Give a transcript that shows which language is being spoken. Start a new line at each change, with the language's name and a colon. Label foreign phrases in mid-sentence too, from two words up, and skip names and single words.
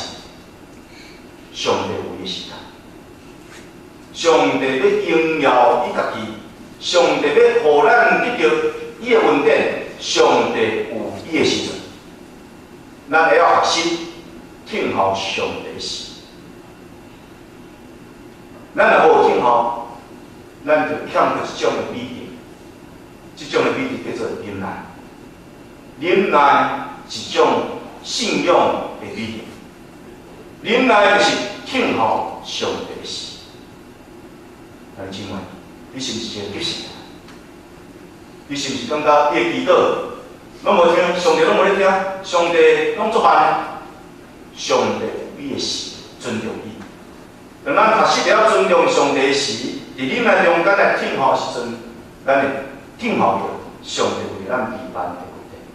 Min Nan Chinese: 上帝有伊时间，上帝要荣耀伊家己，上帝要互咱得到伊的恩典，上帝有伊的时阵，咱会晓学习听候上帝的事。咱若无听候，咱就欠着一种的美德，这种的美德叫做忍耐。忍耐是一种信仰的美德。忍耐就是听候上帝的事。弟兄姊妹，你是毋是一个急性人？你是毋是感觉你的祈祷拢无听，上帝拢无咧听，上帝拢作慢？上帝有伊的事，尊重伊。当咱学习了尊重上帝的事，伫忍耐中间来听候的时阵，咱会听候着上帝为咱陪伴的问题。